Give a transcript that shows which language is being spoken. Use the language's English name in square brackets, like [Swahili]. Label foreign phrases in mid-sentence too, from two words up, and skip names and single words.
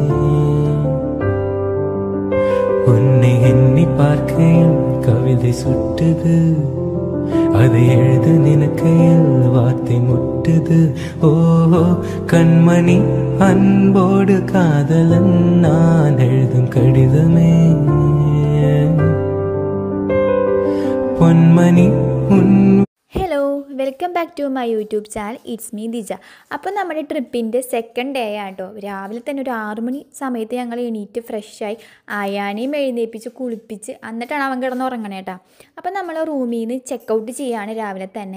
[Tamil] உன்னை எண்ணி பார்க்கையில் கவிதை சுட்டுது அதை எழுத நினைக்கையில் வார்த்தை முட்டுது ஓஹோ கண்மணி அன்போடு காதலன் நான் எழுதும் கடிதமே பொன்மணி உன் [English] Hello welcome back to my YouTube channel it's me Dija. [Malayalam] അപ്പോൾ നമ്മുടെ ട്രിപ്പിൻ്റെ [English] second day [Malayalam] ആട്ടോ. രാവിലെ തന്നെ ഒരു 6 മണി സമയത്ത് ഞങ്ങൾ എണീറ്റ് ഫ്രഷായി ആയാനെയും എഴുന്നേൽപ്പിച്ച് കുളിപ്പിച്ച് എന്നിട്ടാണ് അവൻ കിടന്ന് ഉറങ്ങണേട്ടാ. അപ്പോൾ നമ്മൾ റൂമിൽ നിന്ന് ചെക്കൗട്ട് ചെയ്യുകയാണ് രാവിലെ തന്നെ.